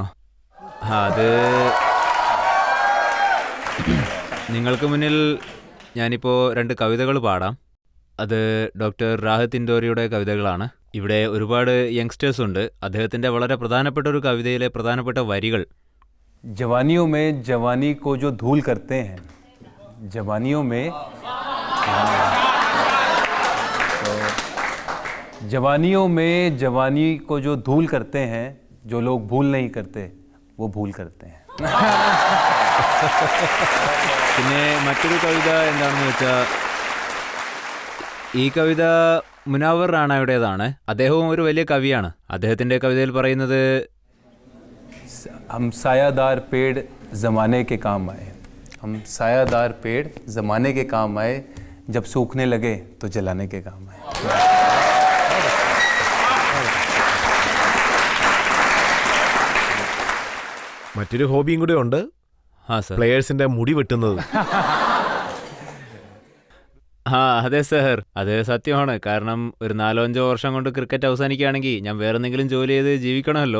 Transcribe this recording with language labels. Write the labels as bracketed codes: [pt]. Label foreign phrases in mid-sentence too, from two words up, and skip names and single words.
[ml] അത് നിങ്ങൾക്ക് മുന്നിൽ ഞാനിപ്പോൾ 2 കവിതകൾ പാടാം. അത് ഡോക്ടർ റാഹത്ത് ഇൻഡോറിയുടെ കവിതകളാണ്. ഇവിടെ ഒരുപാട് യങ്സ്റ്റേഴ്സ് ഉണ്ട്. അദ്ദേഹത്തിൻ്റെ വളരെ പ്രധാനപ്പെട്ട ഒരു കവിതയിലെ പ്രധാനപ്പെട്ട വരികൾ: [hi] जवानियों में जवानी को जो धूल करते हैं, जवानियों में जवानियों में जवानी को जो धूल करते हैं, जो लोग भूल नहीं करते वो भूल करते हैं. [ml] പിന്നെ മറ്റൊരു കവിത എന്താണെന്ന് വെച്ചാൽ, ഈ കവിത മുനാവർ റാണയുടേതാണ്. അദ്ദേഹവും ഒരു വലിയ കവിയാണ്. അദ്ദേഹത്തിൻ്റെ കവിതയിൽ പറയുന്നത്: [hi] हम सायादार पेड़ ज़माने के काम आए, हम सायादार पेड़ ज़माने के काम आए, जब सूखने लगे तो जलाने के काम आए. [ml] മറ്റൊരു ഹോബിയും കൂടെ ഉണ്ട്, സർ. പ്ലെയേഴ്സിന്റെ മുടി വെട്ടുന്നത്. അതെ സർ, അത് സത്യമാണ്. കാരണം ഒരു 4-5 വർഷം കൊണ്ട് ക്രിക്കറ്റ് അവസാനിക്കുകയാണെങ്കിൽ ഞാൻ വേറെന്തെങ്കിലും ജോലി ചെയ്ത് ജീവിക്കണമല്ലോ.